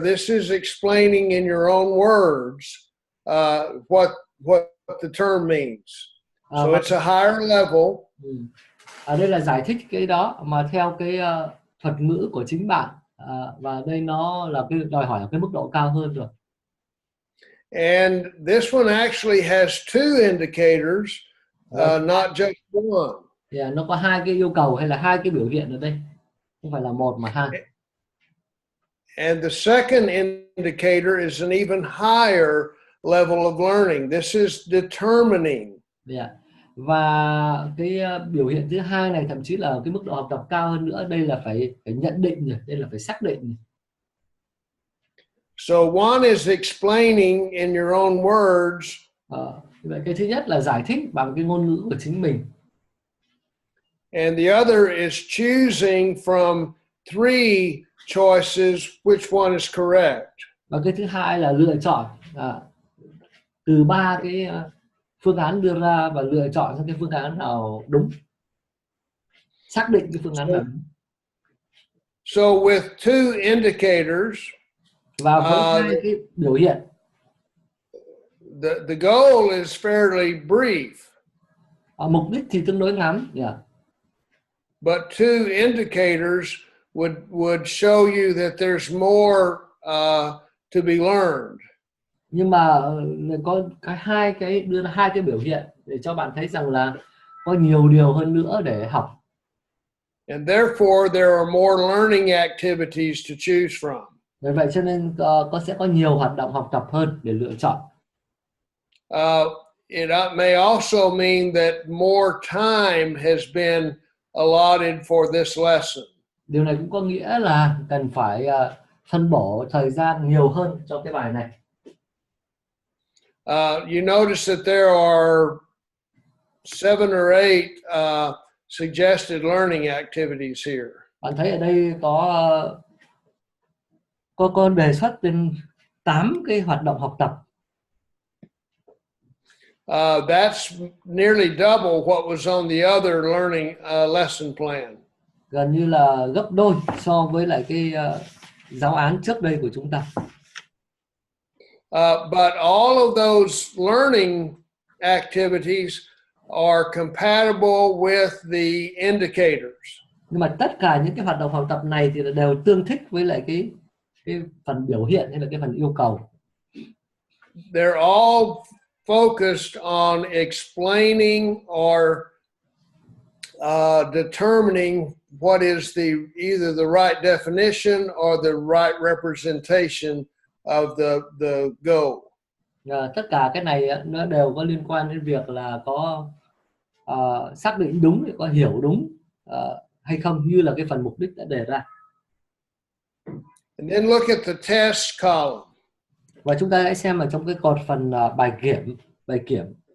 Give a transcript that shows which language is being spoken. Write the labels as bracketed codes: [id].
[en] This is explaining in your own words what the term means. So it's a higher level. [vi] Ở đây là giải thích cái đó mà theo cái thuật ngữ của chính bạn, và đây nó là cái đòi hỏi ở cái mức độ cao hơn rồi. [en] And this one actually has two indicators, not just one. [vi] Yeah, nó có hai cái yêu cầu hay là hai cái biểu hiện ở đây, không phải là một mà hai. [en] And the second indicator is an even higher level of learning. This is determining. Yeah. [vi] Và cái biểu hiện thứ hai này thậm chí là cái mức độ học tập cao hơn nữa, đây là phải nhận định rồi, đây là phải xác định. [en] So one is explaining in your own words. [vi] Vậy cái thứ nhất là giải thích bằng cái ngôn ngữ của chính mình. [en] And the other is choosing from three choices which one is correct. [vi] Và cái thứ hai là lựa chọn từ ba cái phương án đưa ra và lựa chọn sang cái phương án nào đúng, xác định cái phương án nào đúng. [en] So with two indicators, [vi] và với hai cái biểu hiện, [en] the goal is fairly brief. [vi] Mục đích thì tương đối ngắn, [en] but two indicators would show you that there's more to be learned. [vi] Nhưng mà có đưa ra hai cái biểu hiện để cho bạn thấy rằng là có nhiều điều hơn nữa để học. [en] And therefore there are more learning activities to choose from. [vi] Bởi vậy cho nên sẽ có nhiều hoạt động học tập hơn để lựa chọn. [en] It may also mean that more time has been allotted for this lesson. [vi] Điều này cũng có nghĩa là cần phải phân bổ thời gian nhiều hơn cho cái bài này. [en] You notice that there are 7 or 8 suggested learning activities here. [vi] Bạn thấy ở đây có đề xuất đến 8 cái hoạt động học tập. [en] That's nearly double what was on the other learning lesson plan. [vi] Gần như là gấp đôi so với lại cái giáo án trước đây của chúng ta. [en] But all of those learning activities are compatible with the indicators. [vi] Nhưng mà tất cả những cái hoạt động học tập này thì đều tương thích với lại cái phần biểu hiện hay là cái phần yêu cầu. [en] They're all focused on explaining or determining what is either the right definition or the right representation of the goal. [vi] Tất cả cái này nó đều có liên quan đến việc là có xác định đúng, có hiểu đúng hay không, như là cái phần mục đích đã đề ra. [en] And then look at the test column. [vi] Và chúng ta hãy xem ở trong cái cột phần bài kiểm.